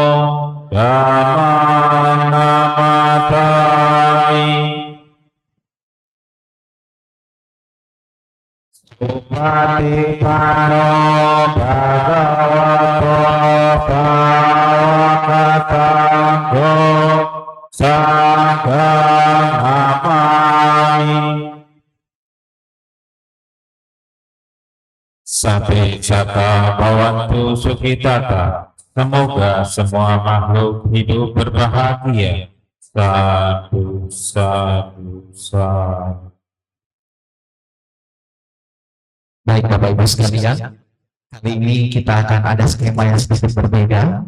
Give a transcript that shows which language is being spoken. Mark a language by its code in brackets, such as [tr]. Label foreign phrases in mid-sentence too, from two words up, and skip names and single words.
[pi] dhammang namatami Supatipano bhagavato sawakasangho sanghang namami Sabe jata bawantu sukhitata. [id] Semoga semua makhluk hidup berbahagia. [pi] Sadu, sadu, sadu. [id] Baik Bapak Ibu sekalian, kali ini kita akan ada skema yang sedikit berbeda.